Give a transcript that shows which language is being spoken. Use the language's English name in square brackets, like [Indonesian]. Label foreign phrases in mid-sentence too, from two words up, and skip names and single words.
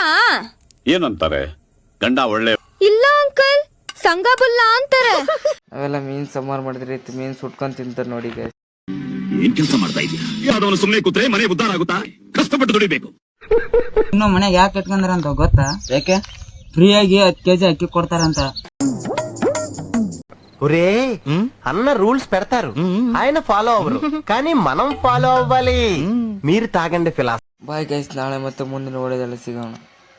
[Kannada] ಏನಂತಾರೆ? ಗಂಡ ಒಳ್ಳೆ ಇಲ್ಲ ಅಂಕಲ್, ಸಂಗಬುಲ್ಲ ಅಂತಾರೆ. ನಾವೆಲ್ಲ ಮೀನ್ ಸಾಂಬಾರ್ ಮಾಡಿದ್ರೆ ಮೀನ್ ಸುಟ್ಕೊಂಡ್ ತಿಂತಾರೆ ನೋಡಿ ಗಾಯ್ಸ್. ಏನ್ ಕೆಲಸ ಮಾಡ್ತಾ ಇದೀಯ? ಯಾವ್ದವನು ಸುಮ್ನೆ ಕೂತ್ರೆ ಮನೆ ಉದ್ಧಾರ ಆಗುತ್ತಾ? ಕಷ್ಟಪಟ್ಟು ದುಡಿಬೇಕು. ಇನ್ನು ಮನೆಗೆ ಯಾಕೆ ಇಟ್ಕೊಂಡ್ರಂತ ಗೊತ್ತಾ? ಯಾಕೆ? ಫ್ರೀಯಾಗಿ 10 kg ಅಕ್ಕಿ ಕೊಡ್ತಾರಂತೆ. [Telugu] ఒరే అన్న రూల్స్ పెడతారు, ఆయన ఫాలో అవ్వరు, కానీ మనం ఫాలో అవ్వాలి. మీరు తాగండి ఫిలాసఫీ. [English] bye guys, [Kannada] ನಾಳೆ ಮತ್ತೆ ಮುಂದಿನ ಒಳ್ಳೆದೆಲ್ಲ ಸಿಗೋಣ.